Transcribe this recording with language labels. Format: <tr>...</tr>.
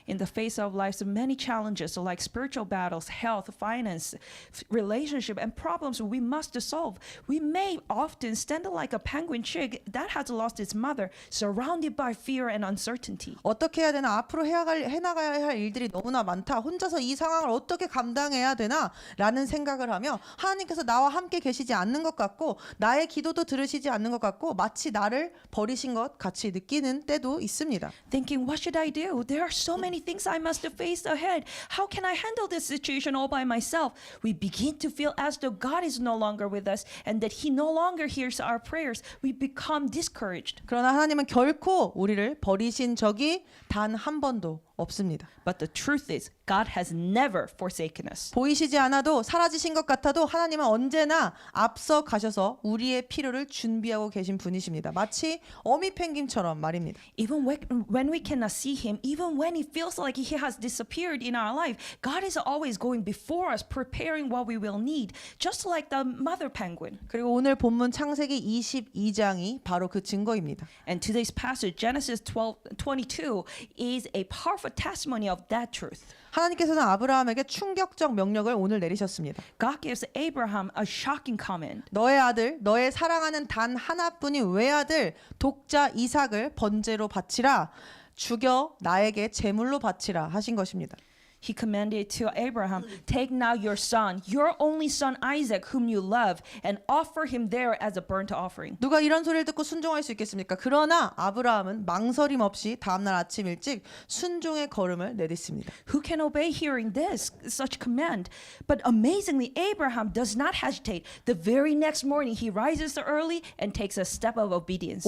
<en>In the face of life's many challenges like spiritual battles, health, finance, relationship, and problems we must solve, we may often stand like a penguin chick that has lost its mother, surrounded by fear and uncertainty.</en> <ko>어떻게 해야 되나? 앞으로 해나가야 할 일들이 너무나 많다. 혼자서 이 상황을 어떻게 감당해야 되나? 라는 생각을 하며 하나님께서 나와 함께 계시지 않는 것 같고 나의 기도도 들으시지 않는 것 같고 마치 나를 버리신 것 같이 느끼는 때도 있습니다.</ko> <en>Thinking, what should I do? There are so many things I must face ahead. How can I handle this situation all by myself? We begin to feel as though God is no longer with us and that He no longer hears our prayers. We become discouraged.</en> <ko>그러나 하나님은 결코 우리를 버리신 적이 단 한 번도 없습니다.</ko> <en>But the truth is, God has never forsaken us.</en> <ko>보이시지 않아도 사라지신 것 같아도 하나님은 언제나 앞서 가셔서 우리의 필요를 준비하고 계신 분이십니다. 마치 어미 펭귄처럼 말입니다.</ko> <en>Even when we cannot see Him, even when it feels like He has disappeared in our life, God is always going before us, preparing what we will need, just like the mother penguin.</en> <ko>그리고 오늘 본문 창세기 22장이 바로 그 증거입니다.</ko> <en>And today's passage, Genesis 12:22, is a powerful testimony of that truth. truth.</en> <ko>하나님께서는 아브라함에게 충격적 명령을 오늘 내리셨습니다.</ko> <en>God gives Abraham a shocking command.</en> <ko>너의 아들, 너의 사랑하는 단 하나뿐인 외아들 독자 이삭을 번제로 바치라. 죽여 나에게 제물로 바치라 하신 것입니다.</ko> <en>He commanded to Abraham, take now your son, your only son Isaac, whom you love, and offer him there as a burnt offering.</en> <ko>누가 이런 소리를 듣고 순종할 수 있겠습니까? 그러나 아브라함은 망설임 없이 다음날 아침 일찍 순종의 걸음을 내딛습니다.</ko> <en>Who can obey hearing this, such command? But amazingly, Abraham does not hesitate. The very next morning, he rises early and takes a step of obedience.</en>